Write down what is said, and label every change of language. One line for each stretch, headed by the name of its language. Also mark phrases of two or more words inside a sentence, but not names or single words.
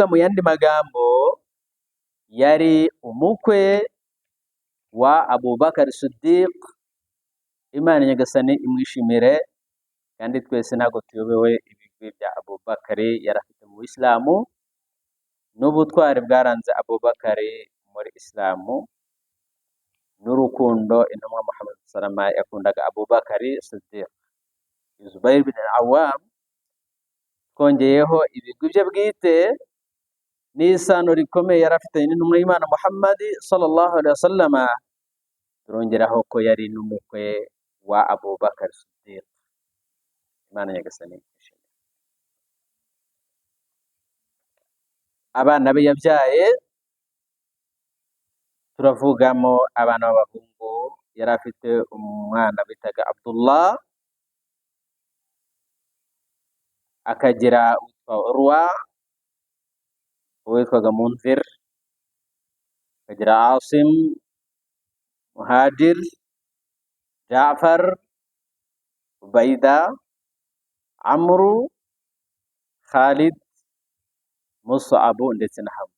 Kinyarwanda: mu yandi magambo yari umukwe wa Abubakar Siddiq, Imana nyagasani imwishimire, kandi twese ntabwo tuyobewe ibigwi bya Abubakar yari afite mu Islamu n'ubutwari bwaranze Abubakar muri Islamu, n'urukundo intumwa Muhammad
Arabic: صلى الله عليه وسلم
Kinyarwanda: yakundaga Abubakar Siddiq. Zubair bin Awam twongeyeho ibigwi bye bwite n'isano rikomeye yari afitanye n'intumwa y'Imana Muhammad
Arabic: صلى الله عليه وسلم,
Kinyarwanda: turongeraho ko yari n'umukwe wa Abubakar Siddiq. Imana nyagasani. Abana be yabyaye turavugamo abana b'abahungu. Yari afite umwana bitaga Abdullah, akagira witwa Urwa, uwitwaga Munzir, akagira Asim, Muhajir, Ja'far, Ubaida, Amru, Khalid, Mus'ab ndetse na Hamza.